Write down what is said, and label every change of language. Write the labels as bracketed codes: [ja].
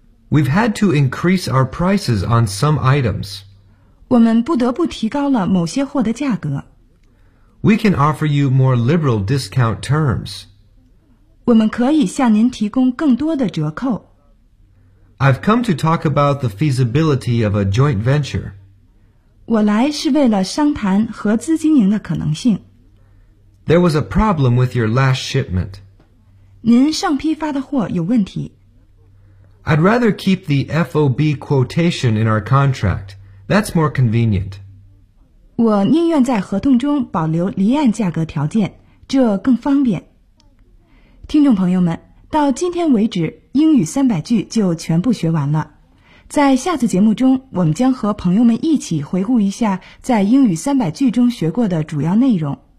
[en] We've had to increase our prices on some items. [zh] 我们不得不提高了某些货的价格。 [en] We can offer you more liberal discount terms. [zh] 我们可以向您提供更多的折扣。 [en] I've come to talk about the feasibility of a joint venture. [zh] 我来是为了商谈合资经营的可能性。 [en] There was a problem with your last shipment. [zh] 您上批发的货有问题。 [en] I'd rather keep the FOB quotation in our contract. That's more convenient. [zh] 我宁愿在合同中保留离岸价格条件，这更方便。听众朋友们，到今天为止，英语三百句就全部学完了。在下次节目中，我们将和朋友们一起回顾一下在英语三百句中学过的主要内容。